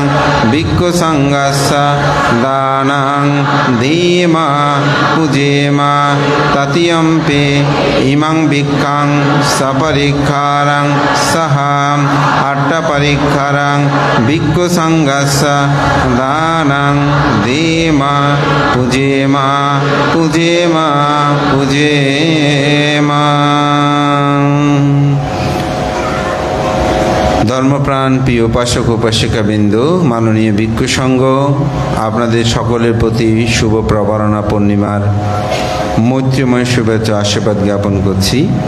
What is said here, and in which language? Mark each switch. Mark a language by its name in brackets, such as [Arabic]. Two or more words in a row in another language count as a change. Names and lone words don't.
[Pali] ভিক্ষু সংঘস্য দানাং ধীমা পূজেমা তৃতীয়ম্পি ইমাং ভিক্ষাং সপরিক্ষারাং সাহাম আট্টপরিক্ষারাং ভিক্ষু সংঘস্য দানাং ধীমা পূজেমা পূজেমা পূজেমা। [Bangla] ধর্মপ্রাণ প্রিয় উপাসক উপাসিকাবৃন্দ, মাননীয় ভিক্ষু সংঘ, আপনাদের সকলের প্রতি শুভ প্রবারণা পূর্ণিমার মৈত্রীময় শুভেচ্ছা আশীর্বাদ জ্ঞাপন করছি।